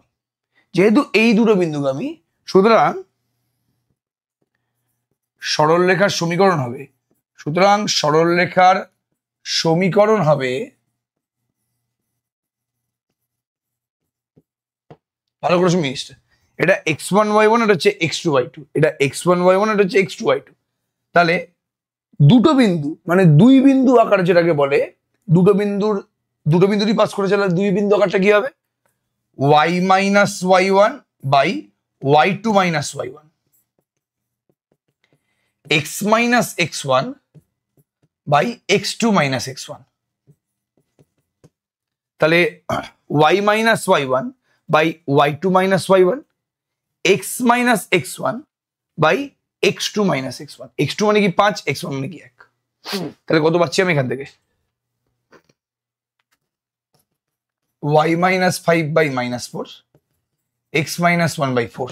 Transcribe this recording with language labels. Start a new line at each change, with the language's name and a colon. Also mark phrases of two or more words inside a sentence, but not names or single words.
Bangla: যেহেতু এই দুটো বিন্দুগামী, সুতরাং সরলরেখার সমীকরণ হবে ভালো করে শুনি, এটা x1 y1, এটা হচ্ছে x2 y2, এটা x1 y1, এটা হচ্ছে x2 y2। তাহলে দুটো বিন্দু মানে 2 বিন্দু আকার যেটাকে বলে, দুটো বিন্দুরই পাস করেছে, তাহলে 2 বিন্দু আকারটা কি হবে? y - y1 বাই y2 - y1, x - x1 বাই x2 - x1। তাহলে y - y1 বাই y2 - y1, x - x1 বাই x2 - x1। x2 মানে কি 5, x1 মানে কি 1। তাহলে কত পাচ্ছি আমি এখান থেকে? y - 5 বাই -4, x - 1 বাই 4।